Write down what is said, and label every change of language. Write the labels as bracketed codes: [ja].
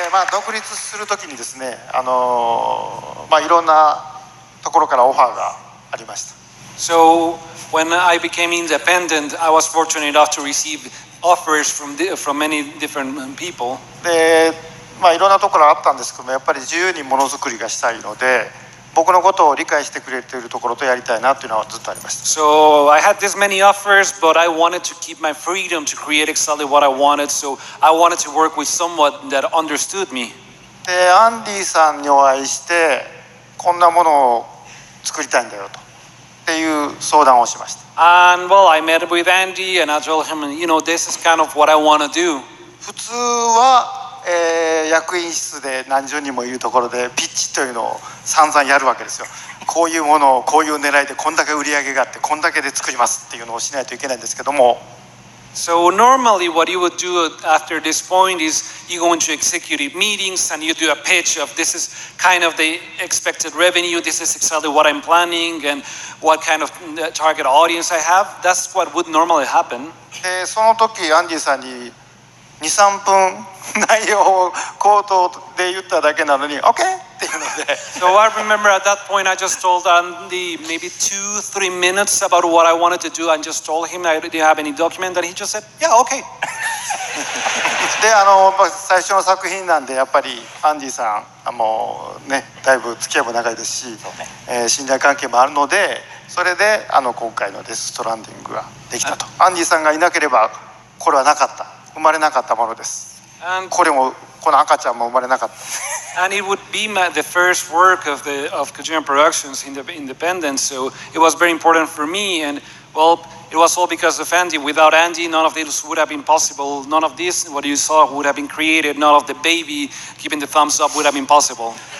[ja] 独立するときにですね、いろんなところからオファーがありました。 [en] So when I became independent, I was fortunate enough to receive offers from many different people. [ja] で、いろんなところあったんですけども、やっぱり自由にものづくりがしたいので、僕のことを理解してくれているところとやりたいなというのはずっとありました。 [en] So I had this many offers, but I wanted to keep my freedom to create exactly what I wanted. So I wanted to work with someone that understood me. [ja] で、アンディさんにお会いして、こんなものを作りたいんだよとっていう相談をしました。 [en] And well, I met with Andy and I told him, this is kind of what I want to do. [ja] 普通は役員室で何十人もいるところでピッチというのを散々やるわけですよ。こういうものをこういう狙いでこんだけ売り上げがあってこんだけで作りますっていうのをしないといけないんですけども。 [en] So normally what you would do after this point is you go into executive meetings and you do a pitch of this is kind of the expected revenue, this is exactly what I'm planning and what kind of target audience I have. That's what would normally happen. [ja] で、その時アンディさんに2、3分内容を口頭で言っただけなのに OK っていうので [en] So I remember at that point I just told Andy maybe 2-3 minutes about what I wanted to do and just told him I didn't have any document and he just said yeah okay [ja] で最初の作品なんでやっぱりアンディさんもうねだいぶ付き合いも長いですし、信頼関係もあるのでそれで今回のデス・ストランディングができたと。アンディさんがいなければこれはなかった生まれなかったものです。この赤ちゃんも生まれなかった。 [en] And it would be the first work of Kojima Productions in the independence, so it was very important for me. And well, it was all because of Andy. Without Andy, none of this would have been possible. None of this, what you saw, would have been created. None of the baby giving the thumbs up would have been possible.